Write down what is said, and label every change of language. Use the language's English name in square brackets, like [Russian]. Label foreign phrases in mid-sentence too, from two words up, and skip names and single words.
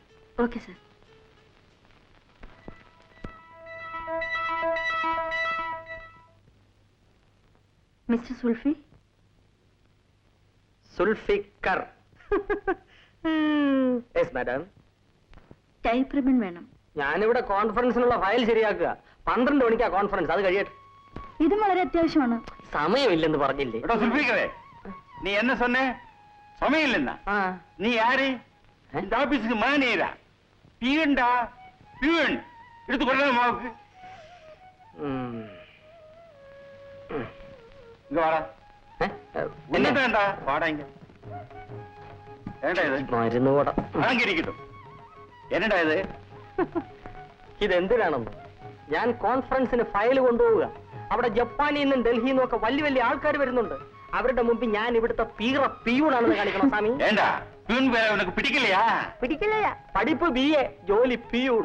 [English] Okay sir. Mister Sulfi. Zulfikar. Yes madam. type ribbon [Malayalam] വേണം. ഞാനിവിടെ കോൺഫറൻസിനുള്ള ഫയൽ ശരിയാക്കുക. 12 മണിക്കാ കോൺഫറൻസ്. അത് കഴിയട്ടെ. ഇതും വളരെ അത്യാവശ്യമാണ്. സമയമില്ലെന്ന് പറഞ്ഞില്ലേ? [Tamil] நீ என்ன சொன்ன? சமயம் இல்லைன்னா நீ யாரு? இந்த ஆபீஸுக்கு மேனேஜரா? பியூன்டா, பியூன். எடுத்து கொள்ள மாவுக்கு. இங்க வாடா. என்ன வேண்டா? வாடா இங்க. என்னடா இது? [Malayalam] മരുന്ന് കൂട. [Tamil] அங்க இருக்கட்டும். என்னடா இது? [Malayalam] ഇതെന്തിനാണെന്ന്? ഞാൻ കോൺഫറൻസിന് ഫയൽ കൊണ്ടുപോവുക. അവിടെ ജപ്പാനിൽ നിന്നും ഡൽഹിയിൽ നിന്നും ഒക്കെ വലിയ വലിയ ആൾക്കാർ വരുന്നുണ്ട്. അവരുടെ മുമ്പിൽ ഞാൻ ഇവിടുത്തെ പീറ പിയൂണാണെന്ന് കാണിക്കണം സ്വാമി. പിടിക്കില്ലയാ? പിടിക്കില്ലയാ. പഠിപ്പ് BA, ജോലി പിയൂൺ.